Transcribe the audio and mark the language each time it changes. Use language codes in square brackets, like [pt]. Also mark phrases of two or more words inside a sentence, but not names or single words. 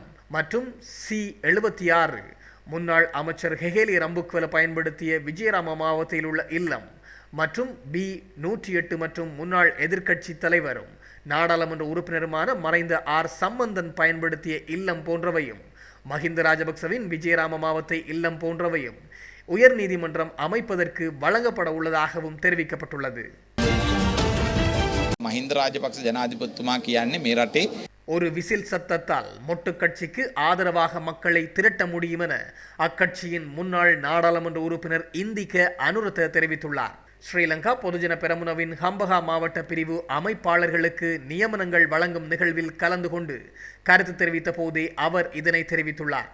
[ta] மற்றும் C76 முன்னாள் அமைச்சர் ஹெகேலி ரம்புக்வெல பயன்படுத்திய விஜயராம மாவட்டத்தில் உள்ள இல்லம் மற்றும் B108 மற்றும் முன்னாள் எதிர்க்கட்சி தலைவரும் நாடாளுமன்ற உறுப்பினருமான மறைந்த ஆர் சம்பந்தன் பயன்படுத்திய இல்லம் போன்றவையும், மஹிந்த ராஜபக்சவின் விஜயராம மாவத்தை இல்லம் போன்றவையும் உயர் நீதிமன்றம் அமைப்பதற்கு வழங்கப்பட உள்ளதாகவும் தெரிவிக்கப்பட்டுள்ளது. [si] මහින්ද රාජපක්ෂ ජනාධිපතිතුමා කියන්නේ මේ රටේ [ta] ஒரு விசில் சத்தத்தால் மொட்டு கட்சிக்கு ஆதரவாக மக்களை திரட்ட முடியும் என அக்கட்சியின் முன்னாள் நாடாளுமன்ற உறுப்பினர் இந்திக அனுரத தெரிவித்துள்ளார். ஸ்ரீலங்கா பொதுஜன பெரமுனவின் ஹம்பகா மாவட்ட பிரிவு அமைப்பாளர்களுக்கு நியமனங்கள் வழங்கும் நிகழ்வில் கலந்து கொண்டு கருத்து தெரிவித்த போதே அவர் இதனை தெரிவித்துள்ளார்.